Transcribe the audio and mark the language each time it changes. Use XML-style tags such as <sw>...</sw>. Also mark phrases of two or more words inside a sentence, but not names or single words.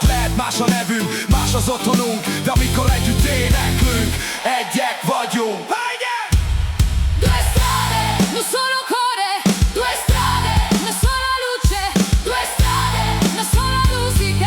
<hu>Lehet más a nevünk, más az otthonunk, de amikor együtt éneklünk, egyek vagyunk.</hu> <it>2 strade, un solo cuore, 2 strade, una sola luce, 2 strade, una sola musica.</it>